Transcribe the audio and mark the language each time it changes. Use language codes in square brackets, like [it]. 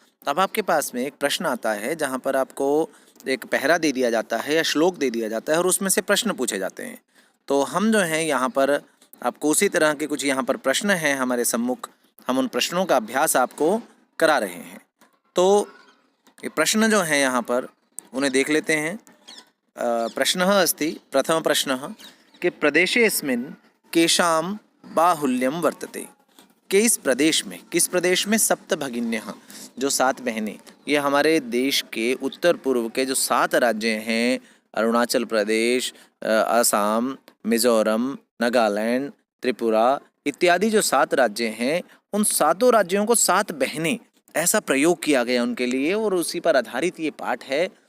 [hi] अब आपके पास में एक प्रश्न आता है जहाँ पर आपको एक पहरा दे दिया जाता है या श्लोक दे दिया जाता है और उसमें से प्रश्न पूछे जाते हैं। तो हम जो हैं यहाँ पर आपको उसी तरह के कुछ यहाँ पर प्रश्न हैं हमारे सम्मुख, हम उन प्रश्नों का अभ्यास आपको करा रहे हैं। तो ये प्रश्न जो हैं यहाँ पर उन्हें देख लेते हैं। [sa] प्रश्नः अस्ति, प्रथम प्रश्नः कि प्रदेशेऽस्मिन् केषां बाहुल्यं वर्तते। [hi] किस प्रदेश में सप्तभगिन्यः, जो 7 बहनें, ये हमारे देश के उत्तर पूर्व के जो 7 राज्य हैं, अरुणाचल प्रदेश, असम, मिजोरम, नागालैंड, त्रिपुरा इत्यादि जो 7 राज्य हैं, उन 7 राज्यों को 7 बहनें, ऐसा प्रयोग किया गया उनके लिए और उसी पर आधारित ये पाठ है।